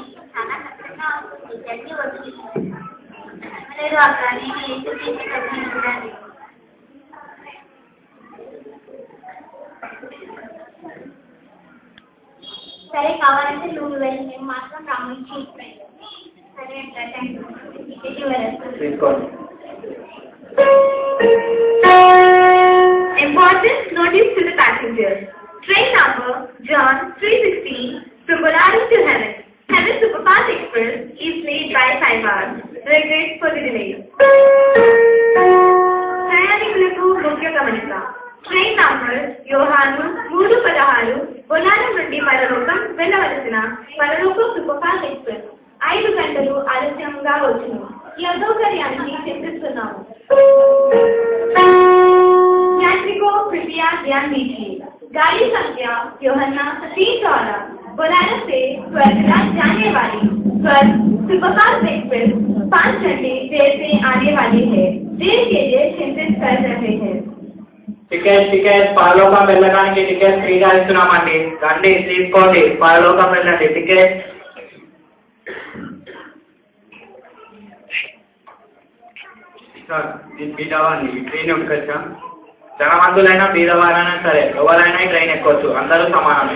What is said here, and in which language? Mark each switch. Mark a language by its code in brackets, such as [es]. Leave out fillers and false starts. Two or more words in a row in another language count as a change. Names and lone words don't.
[te] చాలా కష్టంగా ఉంటుంది. జర్నీ వదిలి లేదు అక్కడ. నేను యేసుక్రీస్తు ప్రభుని చూడాలి. సరే, కావాలంటే నువ్వు వెళ్ళి మేము మాత్రం రామని. సరే అట్లా టికెట్ ఇవ్వాలి. [en] Important notice to the passengers. Train number John 3:16 from Bolaram to Heaven. Heaven Superfast Express is late by 5 hours. Regrets for the delay. [te] ప్రయాణికులకు ముఖ్య గమనిక. [en] train number [te] యోహాను 3:16 బొలారం నుండి పరలోకం వెళ్ళవలసిన పరలోకం [en] superfast express [te] 5 గంటలు ఆలస్యంగా వచ్చును. ఈ అసౌకర్యానికి చింతిస్తున్నాము. [hi] यात्रिकों कृपया ध्यान दीजिए. गाड़ी संख्या योहन्ना 3:16 बोलारम से स्वर्गराज जाने वाली स्वर्ग [en] superfast express [hi] 5 घंटे देर से आने वाली है. देर के लिए चिंतित कर रहे हैं. [te] టికెట్ పరలోకం వెళ్ళడానికి టికెట్ ఫ్రీగా ఇస్తున్నామండి. రండి తీసుకోండి, పరలోకం వెళ్ళండి. టికెట్ సార్, నేను బీదవాడిని. ఈ ట్రైన్ ఎక్కచ్చా? ధనవంతులైనా బీదవారైనా సరే ఎవరైనా ట్రైన్ ఎక్కొచ్చు, అందరూ సమానమే.